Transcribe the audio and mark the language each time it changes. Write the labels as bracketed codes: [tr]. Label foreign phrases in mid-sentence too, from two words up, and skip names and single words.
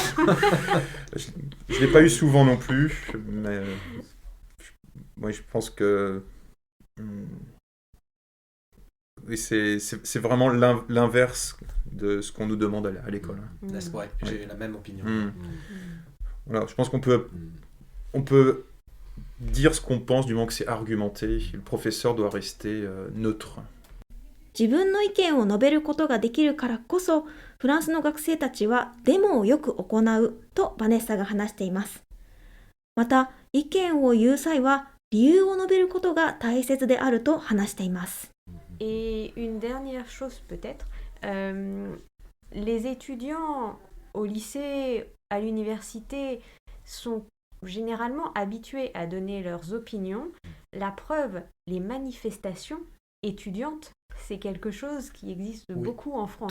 [fr] Je ne l'ai pas eu souvent non plus, mais moi je pense que c'est vraiment l'inverse de ce qu'on nous demande à l'école. Ouais, j'ai la même opinion. Voilà, je pense qu'on peut dire ce qu'on pense du moment que c'est argumenté. Le professeur doit rester neutre. [ja] 自分の意見を述べることができるからこそ、フランスの学生たちはデモをよく行うとバネッサが話しています。また、意見を言う際は理由を述べることが大切であると話しています。 [fr] Et une dernière chose peut-être, les étudiants au lycée, à l'université sont généralement habitués à donner leurs opinions. La preuve, les manifestations étudiantes, c'est quelque chose qui existe beaucoup en France.